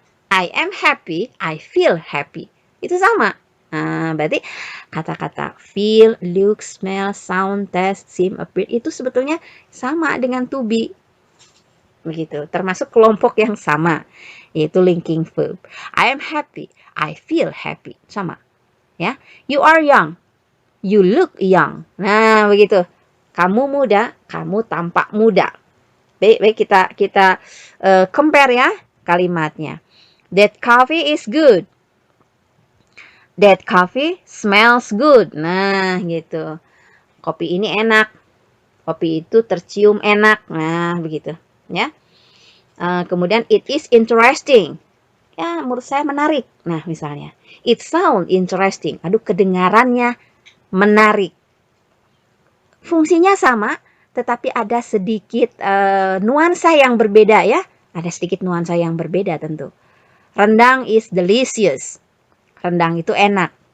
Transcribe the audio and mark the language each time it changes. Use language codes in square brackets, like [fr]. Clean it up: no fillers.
[en] I am happy, I feel happy. [id] Itu sama. Nah, berarti kata-kata feel, look, smell, sound, taste, seem, appear itu sebetulnya sama dengan to be. Begitu, termasuk kelompok yang sama, yaitu linking verb. [en] I am happy, I feel happy. [id] Sama. Ya. [en] You are young, you look young. [id] Nah, begitu. Kamu muda, kamu tampak muda. Baik kita compare ya kalimatnya. [en] That coffee is good. That coffee smells good. [id] Nah, gitu. Kopi ini enak. Kopi itu tercium enak. Nah, begitu. Ya. Kemudian [en] it is interesting. [id] Ya, menurut saya menarik. Nah, misalnya. [en] It sound interesting. [id] Aduh, kedengarannya menarik. Fungsinya sama, tetapi ada sedikit nuansa yang berbeda ya. Ada sedikit nuansa yang berbeda tentu. [en] Rendang is delicious. [id] Rendang itu enak.